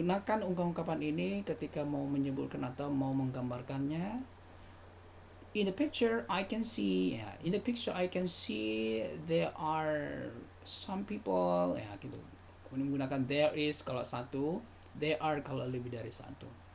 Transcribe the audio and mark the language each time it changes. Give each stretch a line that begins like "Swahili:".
Indonesian: Gunakan ungkapan ini ketika mau menyebutkan atau mau menggambarkannya.
English: In the picture I can see, ya, in the picture I can see there are some people, ya gitu.
Indonesian: Kemudian menggunakan there is kalau satu, there are kalau lebih dari satu.